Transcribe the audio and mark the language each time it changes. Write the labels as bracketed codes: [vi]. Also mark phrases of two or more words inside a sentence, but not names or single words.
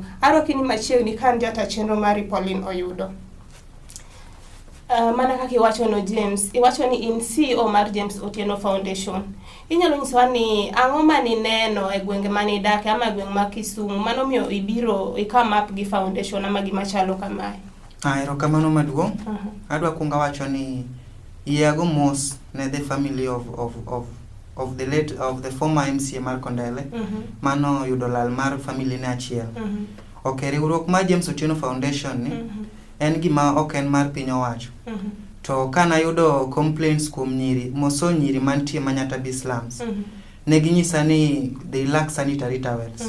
[luo] Arwakini machiegni kan jata chenro mari Pauline Oyudo. Mana kaka iwachono James, iwacho ni in CEO mar James Otieno Foundation. Inyalo nyisowa ni ang'o mani neno e gwenge mani dake ama gweng' ma Kisumu mano miyo ibiro [en] come up [luo] gi foundation ama gima chalo kamae? Erokamano maduong'. Adwa kuongo wacho ni iago mos ne [en] the family of the former MCA [luo] mar Kondele. Mano yudo lal mar family ne achiel. Okay, riwruok mar James Otieno Foundation ni en gima ok en mar piny owacho. To kana yudo complaints kuom nyiri, moso nyiri mantie Manyata slums. Ne ginyisa ni [en] they lack sanitary towels.